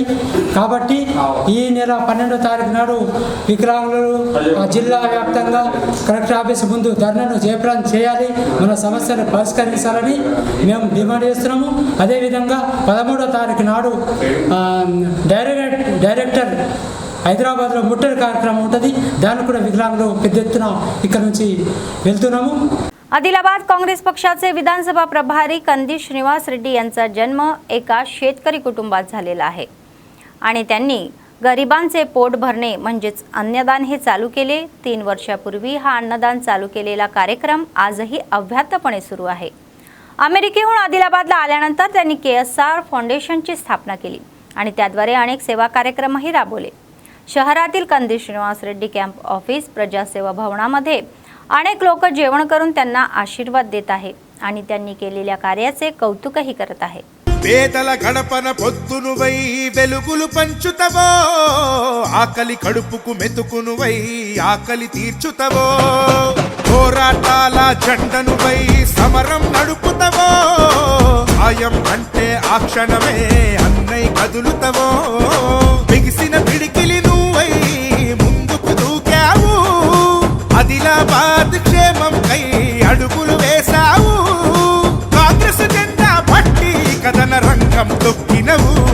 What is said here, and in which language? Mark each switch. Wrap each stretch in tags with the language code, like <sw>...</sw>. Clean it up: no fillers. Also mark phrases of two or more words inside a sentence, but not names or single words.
<te>కాబట్టి ఈ నెల 12వ తారీఖు నాడు వికలాంగులు జిల్లా వ్యాప్తంగా</te> <en>collector office</en> <te>ముందు ధర్నాను జయప్రదం చేయాలి, మన సమస్యను పరిష్కరించాలని మేము డిమాండ్ చేస్తున్నాము। అదేవిధంగా 13వ తారీఖు నాడు డైరెక్టర్ హైదరాబాద్లో ముట్టడి కార్యక్రమం ఉంటుంది, దానికి కూడా వికలాంగులు పెద్ద ఎత్తున ఇక్కడ నుంచి వెళ్తున్నాము।</te> <mr>आदिलाबाद काँग्रेस पक्षाचे विधानसभा प्रभारी कंदी श्रीनिवास रेड्डी यांचा जन्म एका शेतकरी कुटुंबात झालेला आहे आणि त्यांनी गरिबांचे पोट भरणे म्हणजेच अन्नदान हे चालू केले। 3 वर्षापूर्वी हा अन्नदान चालू केलेला कार्यक्रम आजही अव्याहतपणे सुरू आहे। अमेरिकेहून आदिलाबादला आल्यानंतर त्यांनी KSR फाउंडेशनची स्थापना केली आणि त्याद्वारे अनेक सेवा कार्यक्रमही राबवले। शहरातील कंदी श्रीनिवास रेड्डी</mr> <en>camp office</en> <mr>प्रजासेवा भवनामध्ये अनेक लोक जेवण करून त्यांना आशीर्वाद देत आहे आणि त्यांनी केलेल्या कार्याचे कौतुकही करत आहे।</mr> <te>పేదల గడపన పొద్దునువై వెలుగులు పంచుతవో, ఆకలి కడుపుకు మెతుకునువై ఆకలి తీర్చుతవో, పోరాటాల జెండనువై సమరం నడుపుతవో, సాయం అంటే ఆ క్షణమే అన్నై కదులుతవో, బిగిసిన పిడికిలి నువ్వై ముందుకు దూకావు, ఆదిలాబాద్ క్షేమం కై అడుగులు వేశావు, కాంగ్రెస్ జెండా పట్టి కథన రంగం తొక్కినవు,</te>